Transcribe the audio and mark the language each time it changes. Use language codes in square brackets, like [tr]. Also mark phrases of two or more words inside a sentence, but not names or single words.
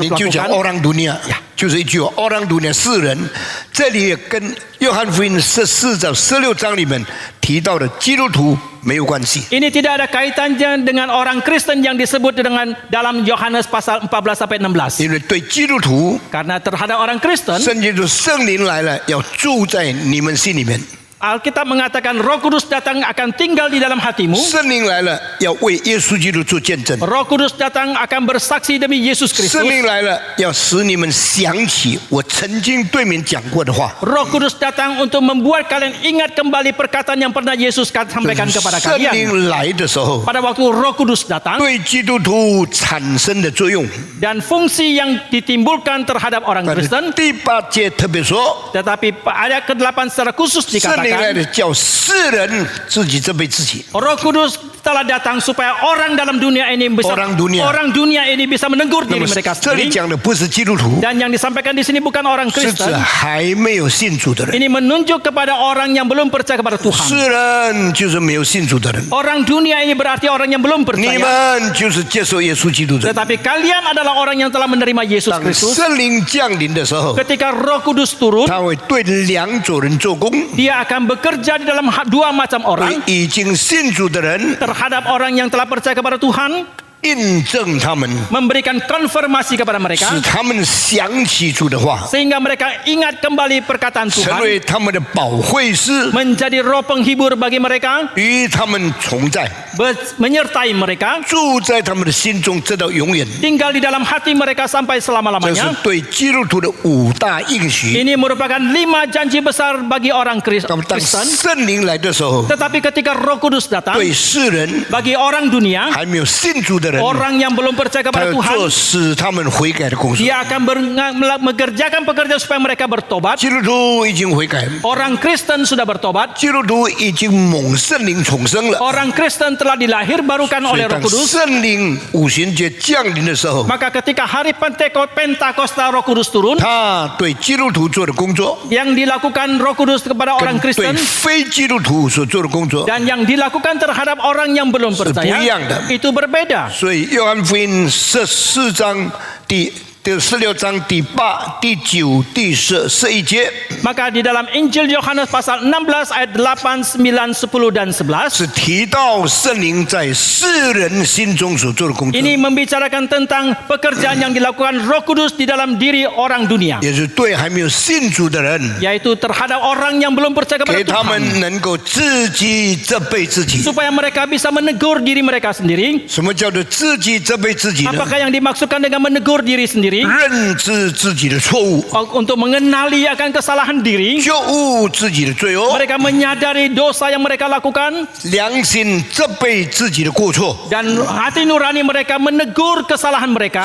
[zh] 你就讲 [id] lakukan. orang dunia， [zh] 就是一句话 ， [id] orang dunia [zh] 世人。这里也跟约翰福音14章、16章里面提到的基督徒没有关系。 [id] Ini tidak ada kaitannya dengan orang Kristen yang disebut dengan dalam Yohanes pasal 14 sampai 16. [zh] 因为对基督徒， [id] Karena terhadap orang Kristen, [zh] 圣经说圣灵来了，要住在你们心里面。 [id] Alkitab mengatakan Roh Kudus datang akan tinggal di dalam hatimu. [zh] 圣灵来了，要为耶稣基督做见证。 [id] Roh Kudus datang akan bersaksi demi Yesus [zh] 圣 [id] Kristus. [zh] 灵来了，要使你们想起我曾经对你们讲过的话。 [id] Roh Kudus datang untuk membuat kalian ingat kembali perkataan yang pernah Yesus sampaikan kepada [zh] 圣 [id] kalian. [zh] 灵来的时候， [id] Pada waktu Roh Kudus datang [zh] 对基督徒产生的作用。 [id] dan fungsi yang ditimbulkan terhadap orang [zh] 但是 [id] Kristen, [zh] 第8节特别说， [id] tetapi ayat ke-8 secara khusus [zh] 圣灵来 [id] dikatakan [zh] 了，叫世人自己责备自己。 [id] Roh Kudus telah datang supaya orang dalam dunia ini bisa Orang dunia. ini bisa menegur [zh] 那 [id] diri [zh] 么 [id] mereka [zh] 这里 [id] sendiri. [zh] 讲的不是基督徒， [id] Dan yang disampaikan di sini bukan orang [zh] 是指 [id] Kristen. [zh] 还没有信主的人。 [id] Ini menunjuk kepada orang yang belum percaya kepada [zh] 世 [id] Tuhan. [zh] 人就是没有信主的人， [id] Orang dunia ini berarti orang yang belum [zh] 你 [id] percaya. [zh] 们就是接受耶稣基督的人。 [id] Tetapi kalian adalah orang yang telah menerima Yesus [zh] 当 [id] Kristus. [zh] 圣灵降临的时候， [id] Ketika Roh Kudus turun, [zh] 他会对两种人做工， [id] dia akan bekerja di dalam dua macam [zh] 对 [id] orang. [zh] 已经信主的人 [id] Terhadap orang yang telah percaya kepada Tuhan, [zh] 印证他们， [id] memberikan konfirmasi kepada [zh] 使 [id] mereka [zh] 他们想起主的话， [id] sehingga mereka ingat kembali perkataan [zh] 成 [id] Tuhan, [zh] 为他们的保惠师， [id] menjadi roh penghibur bagi mereka, [zh] 与他们同在， [id] menyertai mereka, [zh] 住在他们的心中，直到永远。 [id] tinggal di dalam hati mereka sampai [zh] 这是 [id] selama-lamanya. [zh] 对基督徒的5大应许。 [id] Ini merupakan 5 janji besar bagi orang [zh] 那么当 [id] Kristen. [zh] 圣灵来的时候， [id] Tetapi ketika Roh Kudus datang, [zh] 对世人 [id] bagi orang dunia, [zh] 还没有信主的人， [id] orang yang belum percaya [zh] 他 [id] kepada [zh] 要 [id] Tuhan, [zh] 做使他们悔改的工作。 [id] dia akan mengerjakan pekerjaan supaya mereka bertobat. [zh] 基督徒已经悔改， [id] Orang Kristen sudah bertobat. [zh] 基督徒已经蒙圣灵重生了。 [id] Orang Kristen telah dilahir barukan [zh] 所以 [id] oleh Roh [zh] 当 [id] Kudus. [zh] 圣灵五旬节降临的时候， [id] Maka ketika hari Pentakosta Roh Kudus turun, [zh] 他对基督徒做的工作， [id] yang dilakukan Roh Kudus kepada [zh] 跟 [id] orang [zh] 对 [id] Kristen [zh] 非基督徒所做的工作， [id] dan yang dilakukan terhadap orang yang belum [zh] 是不一样的。 [id] percaya itu berbeda. [zh] 所以约翰福音14章第16章第8、第9、第10、11节 [id] Maka di dalam Injil Yohanes pasal 16 ayat 8, 9, 10 dan 11, [zh] 是提到圣灵在世人心中所做的工作， [id] ini membicarakan tentang pekerjaan yang dilakukan Roh Kudus di dalam diri orang dunia, [zh] 也是对还没有信主的人， [id] yaitu terhadap orang yang belum percaya [zh] 给 [id] kepada [zh] 他 [id] Tuhan, [zh] 们能够自己责备自己。 [id] supaya mereka bisa menegur diri mereka sendiri. [zh] 什么叫做自己责备自己呢？ [id] Apakah yang dimaksudkan dengan menegur diri sendiri? sendiri, [zh] 认知自己的错误， [id] untuk mengenali akan kesalahan diri. [zh] 觉悟自己的罪恶， [id] Mereka menyadari dosa yang mereka lakukan [zh] 良心责备自己的过错。 [id] dan hati nurani mereka menegur kesalahan mereka.